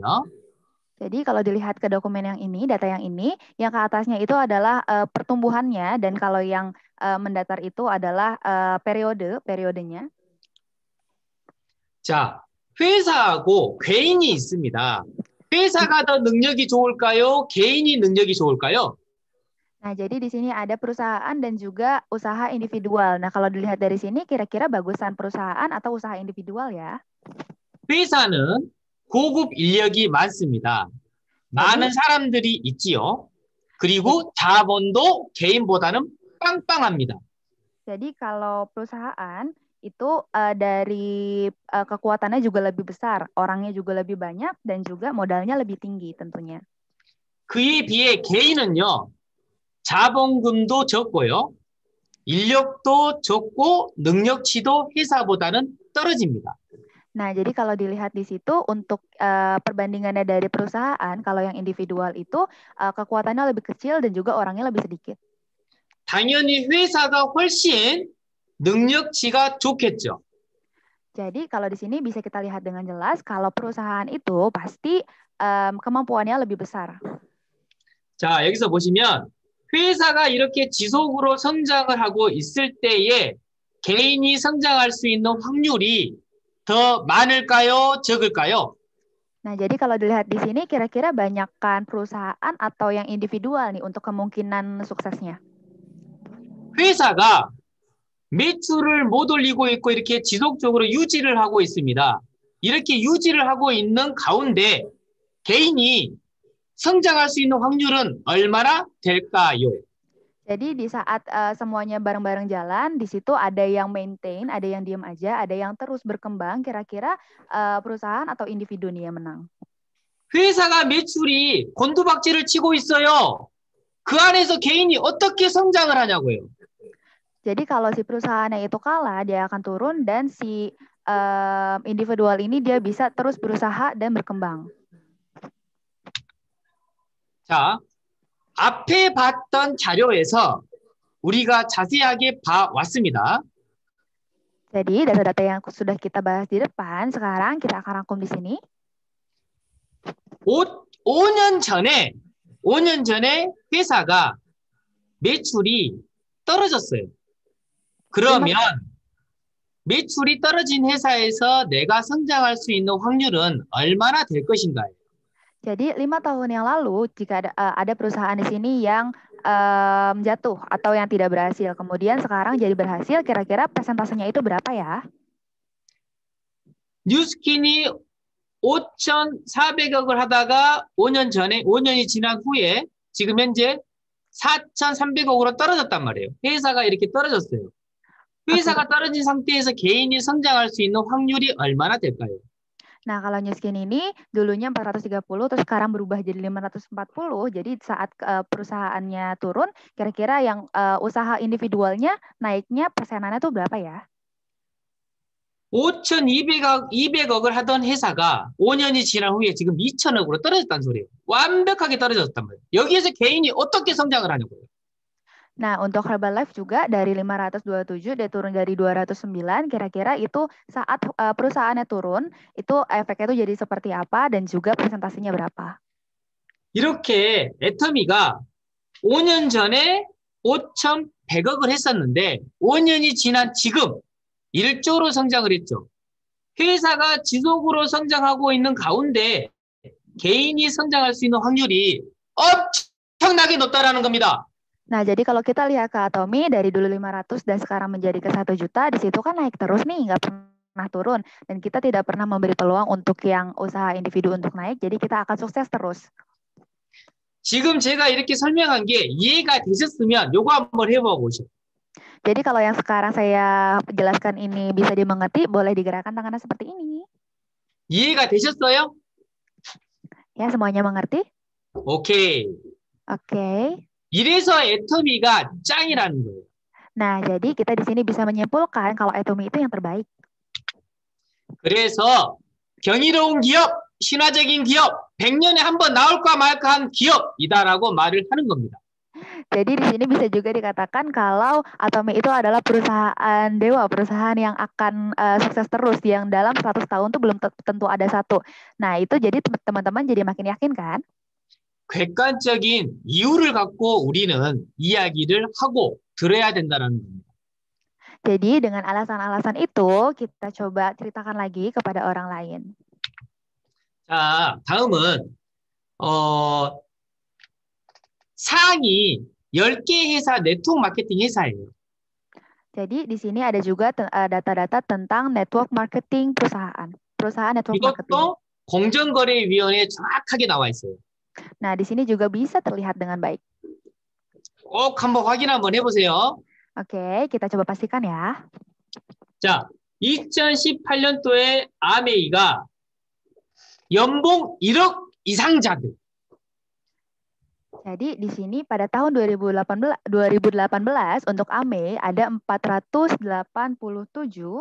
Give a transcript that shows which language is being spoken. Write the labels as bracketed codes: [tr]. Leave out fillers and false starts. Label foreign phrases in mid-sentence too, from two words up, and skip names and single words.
[id] Jadi kalau dilihat ke dokumen yang ini, data yang ini, yang ke atasnya itu adalah pertumbuhannya, dan kalau yang mendatar itu adalah periodenya. [ko] 자, 회사하고 개인이 있습니다. 회사가 더 능력이 좋을까요? 개인이 능력이 좋을까요? [id] Nah, jadi di sini ada perusahaan dan juga usaha individual. Nah, kalau dilihat dari sini, kira-kira bagusan perusahaan atau usaha individual ya? [ko] 회사는 고급 인력이 많습니다. 많은 사람들이 있지요. 그리고 자본도 개인보다는 빵빵합니다. [id] Jadi kalau perusahaan itu dari kekuatannya juga lebih besar, orangnya juga lebih banyak, dan juga modalnya lebih tinggi tentunya. [ko] 그에 비해 개인은요. 자본금도 적고요. 인력도 적고 능력치도 회사보다는 떨어집니다. [id] Nah, jadi kalau dilihat di situ untuk perbandingannya dari perusahaan, kalau yang individual itu kekuatannya lebih kecil dan juga orangnya lebih sedikit. [ko] 당연히 회사가 훨씬 능력치가 좋겠죠. [id] Jadi kalau di sini bisa kita lihat dengan jelas kalau perusahaan itu pasti kemampuannya lebih besar. [ko] 자, 여기서 보시면 회사가 이렇게 지속으로 성장을 하고 있을 때에 개인이 성장할 수 있는 확률이 더 많을까요? 적을까요? [id] Nah, jadi kalau dilihat di sini kira-kira banyakkan perusahaan atau yang individual nih untuk kemungkinan suksesnya. [ko] 회사가 매출을 못 올리고 있고 이렇게 지속적으로 유지를 하고 있습니다. 이렇게 유지를 하고 있는 가운데 개인이 성장할 수 있는 확률은 얼마나 될까요? [id] Jadi di saat semuanya bareng-bareng jalan, di situ ada yang maintain, ada yang diem aja, ada yang terus berkembang. Kira-kira perusahaan atau individu nih yang menang? [ko] 회사가 매출이 곤두박질을 치고 있어요. 그 안에서 개인이 어떻게 성장을 하냐고요. [id] Jadi kalau si perusahaannya itu kalah, dia akan turun dan si individual ini dia bisa terus berusaha dan berkembang. [ko] 자, 앞에 봤던 자료에서 우리가 자세하게 봐왔습니다. [id] Jadi data-data yang sudah kita bahas di depan, sekarang kita akan rangkum di sini. [ko] 5년 전에 회사가 매출이 떨어졌어요. 그러면 매출이 떨어진 회사에서 내가 성장할 수 있는 확률은 얼마나 될 것인가요? [id] Jadi 5 tahun yang lalu jika ada perusahaan di sini yang jatuh atau yang tidak berhasil, kemudian sekarang jadi berhasil, kira-kira persentasenya itu berapa ya? [ko] 뉴스킨이 5,400억을 하다가 5년이 지난 후에 지금 현재 4,300억으로 떨어졌단 말이에요. 회사가 이렇게 떨어졌어요. 회사가 떨어진 상태에서 개인이 성장할 수 있는 확률이 얼마나 될까요? [id] Nah, kalau New Skin ini dulunya 430, terus sekarang berubah jadi 540. Jadi saat perusahaannya turun, kira-kira yang usaha individualnya naiknya persenannya tuh berapa ya? [ko] 5,200억을 하던 회사가 5년이 지난 후에 지금 2,000억으로 떨어졌다는 소리예요. 완벽하게 떨어졌단 말이에요. 여기에서 개인이 어떻게 성장을 하냐고요. [id] Nah, untuk Herbalife juga dari 527 dia turun dari 209, kira-kira itu saat perusahaannya turun, itu efeknya itu jadi seperti apa dan juga presentasinya berapa? [ko] 이렇게 애터미가 5년 전에 5,100억을 했었는데 5년이 지난 지금 1조로 성장을 했죠. 회사가 지속으로 성장하고 있는 가운데 개인이 성장할 수 있는 확률이 엄청나게 높다라는 겁니다. [id] Nah, jadi kalau kita lihat ke Atomy dari dulu 500 dan sekarang menjadi ke 1 juta, di situ kan naik terus nih, nggak pernah turun. Dan kita tidak pernah memberi peluang untuk yang usaha individu untuk naik, jadi kita akan sukses terus. [ko] 지금 제가 이렇게 설명한 게 이해가 되셨으면 요거 한번 해봐 보시죠. [id] Jadi kalau yang sekarang saya jelaskan ini bisa dimengerti, boleh digerakkan tangannya seperti ini. [ko] 이해가 되셨어요? [id] Ya, semuanya mengerti? [ko] 오케이. [id] Oke. [ko] 이래서 애터미가 짱이라는 거예요. [id] Nah, jadi kita di sini bisa menyimpulkan kalau Atomy itu yang terbaik. [ko] 그래서 경이로운 기업, 신화적인 기업, 100년에 한 번 나올까 말까 한 기업이다라고 말을 하는 겁니다. [id] Jadi di sini bisa juga dikatakan kalau Atomy itu adalah perusahaan dewa, perusahaan yang akan sukses terus, yang dalam 100 tahun tuh belum tentu ada satu. Nah, itu jadi teman-teman jadi makin yakin kan? [ko] 객관적인 이유를 갖고 우리는 이야기를 하고 들어야 된다는 겁니다. [id] Jadi dengan alasan-alasan itu kita coba ceritakan lagi kepada orang lain. [ko] 자, 다음은 상위 10개 회사 [en] network marketing [ko] 회사예요. [id] Jadi di sini ada juga data-data tentang [en] network marketing [id] perusahaan. Perusahaan [en] network marketing. [ko] 이것도 공정거래위원회에 정확하게 나와 있어요. [id] Nah, di sini juga bisa terlihat dengan baik. [ko] 꼭 한번 확인 한번 해보세요. [id] Oke, kita coba pastikan ya. [ko] 자, 2018년도에 아메이가 연봉 1억 이상자들. [id] Jadi di sini pada tahun 2018 untuk AME ada 487